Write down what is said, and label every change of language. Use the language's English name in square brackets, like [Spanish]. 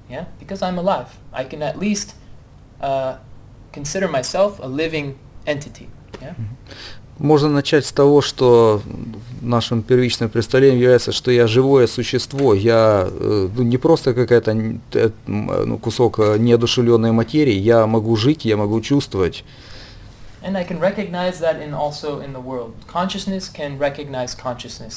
[English] Yeah, because I'm alive, I can at least consider myself a living entity. Yeah? [Russian] Можно начать с того, что нашим первичным представлением является, что я живое существо, я не просто какая-то кусок неодушевленной материи, я могу жить, я могу чувствовать. [English] And I can recognize that also in the world. Consciousness can recognize consciousness.